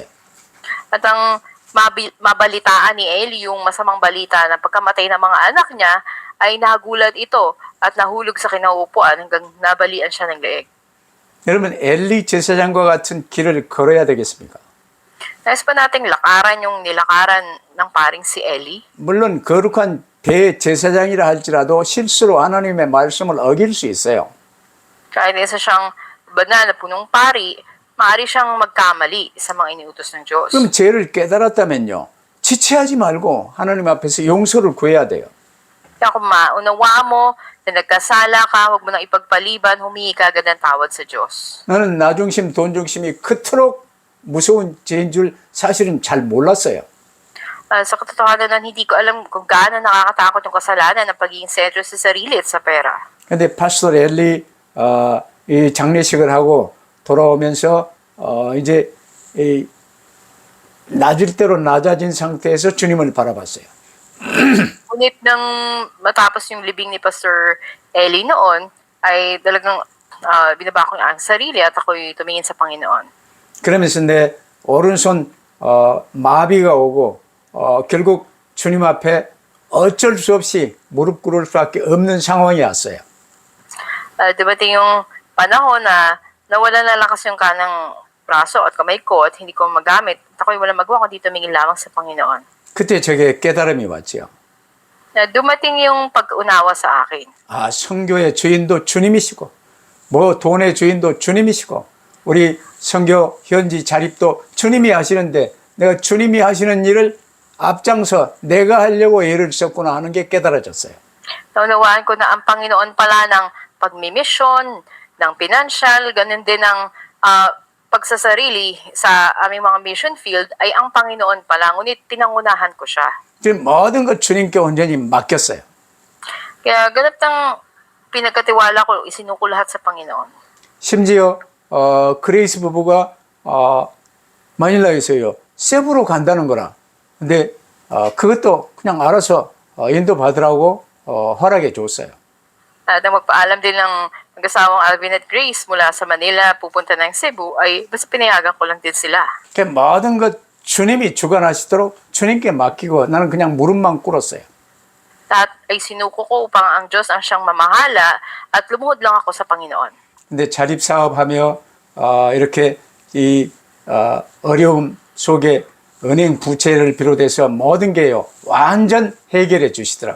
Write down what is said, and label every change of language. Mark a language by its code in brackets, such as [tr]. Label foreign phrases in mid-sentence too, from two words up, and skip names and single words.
[tl] At ang mabalitaan ni Eli, yung masamang balita na pagkamatay ng mga anak niya, ay nagulat ito at nahulog sa kinauupuan hanggang nabalian siya ng leeg. [ko] 여러분 엘리 제사장과 같은 길을 걸어야 되겠습니까? [tl] Nais pa nating lakaran yung nilakaran ng paring si Eli? [ko] 물론 거룩한 대제사장이라 할지라도 실수로 하나님의 말씀을 어길 수 있어요. [tl] Kahit isa siyang banal na punong pari, maaari siyang magkamali sa mga iniutos ng Diyos. [ko] 그럼 죄를 깨달았다면요. 지체하지 말고 하나님 앞에서 용서를 구해야 돼요. [tl] Kaya kung maunawaan mo na nagkasala ka, huwag mo nang ipagpaliban, humingi ka agad ng tawad sa Diyos. [ko] 나는 나 중심, 돈 중심이 그토록 무서운 죄인 줄 사실은 잘 몰랐어요. [tl] Sa katotohanan nun, hindi ko alam kung gaano nakakatakot yung kasalanan ng pagiging sentro sa sarili at sa pera. [ko] 근데 파스터 엘리 이 장례식을 하고 돌아오면서 이제 이 낮을 대로 낮아진 상태에서 주님을 바라봤어요. [tl] Ngunit nang matapos yung libing ni Pastor Ellie noon, ay talagang binaba ko ang sarili at ako'y tumingin sa Panginoon. [ko] 그러면서 내 오른손 마비가 오고 결국 주님 앞에 어쩔 수 없이 무릎 꿇을 수밖에 없는 상황이 왔어요. [tl] Dumating yung panahon na nawala na lakas yung kanang braso at kamay ko at hindi ko magamit. At ako'y walang magawa kundi tumingin lamang sa Panginoon. [ko] 그때 저게 깨달음이 왔지요. [tl] Dumating yung pag-unawa sa akin. [ko] 아, 성교의 주인도 주님이시고 뭐 돈의 주인도 주님이시고 우리 성교 현지 자립도 주님이 하시는데 내가 주님이 하시는 일을 앞장서 내가 하려고 애를 썼구나 하는 게 깨달아졌어요. [tl] Naunawaan ko na ang Panginoon pala ng pagmimisyon, ng pinansyal, ganun din ng pagsasarili sa aming mga [en] mission field [tl] ay ang Panginoon pala. Ngunit pinangunahan ko siya. [ko] 지금 모든 걸 주님께 온전히 맡겼어요. [tl] Kaya ganap ng pinagkatiwala ko, isinuko lahat sa Panginoon. [ko] 심지어 그레이스 부부가 마닐라에서요 세부로 간다는 거라. 근데 그것도 그냥 알아서 인도받으라고 허락해 줬어요. [tl] At nang magpaalam din ng mag-asawang Alvin at Grace mula sa Manila pupunta ng Cebu, ay basta pinayagan ko lang din sila. [ko] 그 모든 것 주님이 주관하시도록 주님께 맡기고 나는 그냥 무릎만 꿇었어요. [tl] At ay sinuko ko upang ang Diyos ang siyang mamahala at lumuhod lang ako sa Panginoon. [ko] 근데 자립사업하며 이렇게 이 어려움 속에 은행 부채를 비롯해서 모든 게요 완전 해결해 주시더라고요.